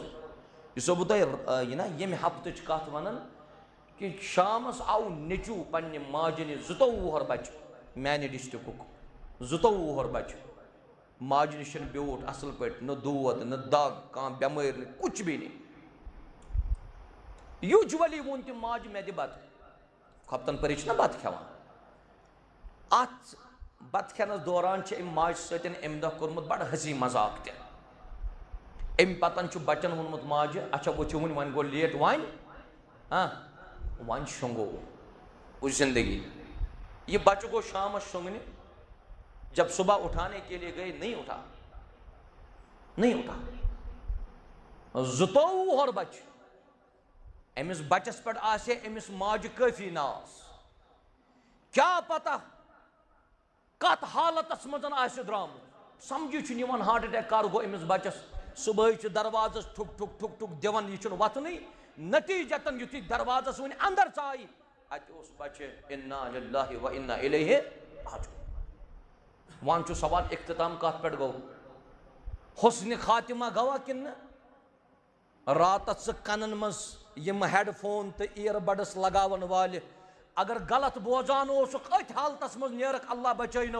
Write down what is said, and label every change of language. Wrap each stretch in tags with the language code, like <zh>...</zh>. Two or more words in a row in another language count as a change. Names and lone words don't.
<ks>یہِ چھُسو بہٕ تۄہہِ ییٚمہِ ہفتٕچ کتھ ونان کہ شامس آو نیٚچوٗ پننہِ ماجہِ نِش، 22 وُہر بچہِ میانہِ ڈسٹرکُک، 22 وُہر بچہِ ماجہِ نِش بیوٗٹھ اصل پٲٹھۍ، نہ دود نہ دگ، کانٛہہ بٮ۪مٲرۍ نہٕ،</ks> <ur>کُچھ بھی نہٕ.</ur> <ks>یوٗجؤلی ووٚن تٔمۍ ماجہِ مےٚ دِ بتہٕ. کھۄفتن پٔرِتھ چھِنہ بتہٕ کھٮ۪وان. اتھ بتہٕ کھٮ۪نس دوران چھِ أمۍ ماجہِ سۭتۍ امہِ دۄہ کوٚرمُت بڑٕ ہسی مذاق تہِ. امہِ پتن چھُ بچن ووٚنمُت ماجہِ اچھا ؤتھِو وۄنۍ گوٚو لیٹ، وۄنۍ شۄنٛگو وٕچھ زندگی. یہ بچہ گوٚو شامس شۄنٛگنہِ،</ks> <ur>جب صبح اٹھانے کے لیے گئے نہیں اٹھا.</ur> <ks>22 وُہر بچہ، أمِس بچس پٮ۪ٹھ آسہِ أمِس ماجہِ کٲفی ناز، کیٛاہ پتہ کتھ حالتس منٛز آسہِ درٛامُت، سمجھی چھُنہٕ یِوان</ks> <en>heart attack</en> <ks>کر گوٚو أمِس بچس. صبحٲے چھِ دروازس ٹھُک ٹھُک ٹھُک ٹھُک دِوان، یہِ چھُنہٕ وتھنٕے. نتیٖجتن یُتھُے دروازس وۄنۍ انٛدر ژایہِ اتہِ اوس بچہِ</ks> <ar>اِنا لِلٰہِ و اِنا اِلیہِ راجعوٗن.</ar> <ks>وۄنۍ چھُ سوال اختتام کتھ پٮ۪ٹھ گوٚو، حُسنِ خاتمہ گوٚوا کِنہٕ نہٕ؟ راتس ژٕ کنن منٛز یِم</ks> <en>headphone</en> <ks>تہٕ</ks> <en>earbuds</en> <ks>لگاون والہِ اگر غلط بوزان اوسُکھ أتھۍ حالتس منٛز نیرکھ، اللہ بچٲینو.</ks>